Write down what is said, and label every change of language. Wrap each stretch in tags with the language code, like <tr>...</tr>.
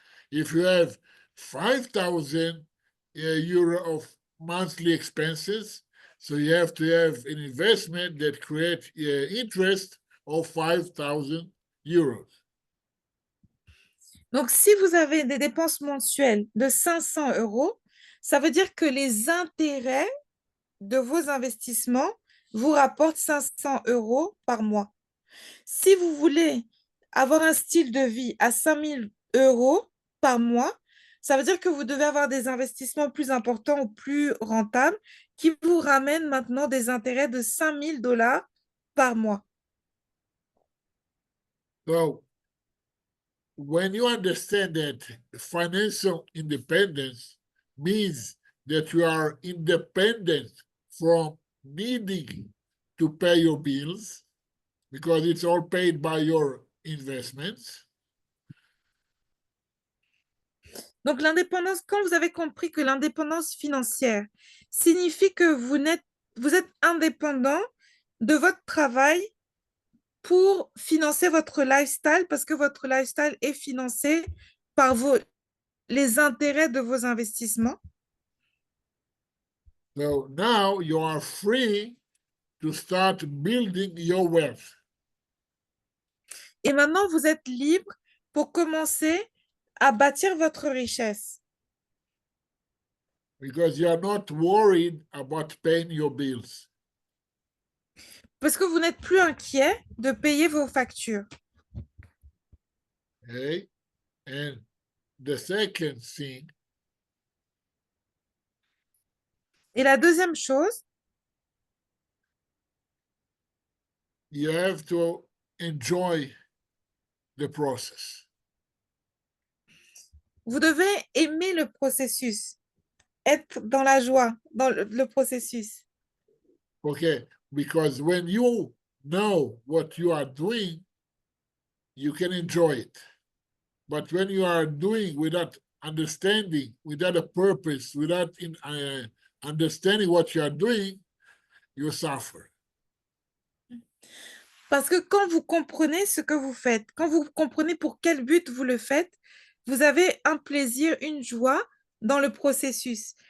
<en>If you have 5,000 euro of monthly expenses, so you have to have an investment that creates interest of €5,000.</en> <fr>Donc, si vous avez des dépenses mensuelles de 500 €, ça veut dire que les intérêts de vos investissements vous rapportent 500 € par mois. Si vous voulez avoir un style de vie à 5 000 € par mois, ça veut dire que vous devez avoir des investissements plus importants ou plus rentables qui vous ramènent maintenant des intérêts de 5 000 $ par mois.</fr> <en>So when you understand that financial independence means that you are independent from needing to pay your bills because it's all paid by your investments.</en> <fr>Donc l'indépendance, quand vous avez compris que l'indépendance financière signifie que vous êtes indépendant de votre travail pour financer votre lifestyle parce que votre lifestyle est financé par les intérêts de vos investissements.</fr> <en>So now you are free to start building your wealth.</en> <fr>Et maintenant, vous êtes libre pour commencer à bâtir votre richesse</fr> <en>Because you are not worried about paying your bills.</en> <fr>parce que vous n'êtes plus inquiet de payer vos factures.</fr> <en>Okay? And the second thing,</en> <fr>Et la deuxième chose,</fr> <en>you have to enjoy the process.</en> <fr>vous devez aimer le processus, être dans la joie, dans le processus.</fr> <en>Okay? Because when you know what you are doing, you can enjoy it. But when you are doing without understanding, without a purpose, without understanding what you are doing, you suffer.</en> <fr>Parce que quand vous comprenez ce que vous faites, quand vous comprenez pour quel but vous le faites, vous avez un plaisir, une joie dans le processus.</fr>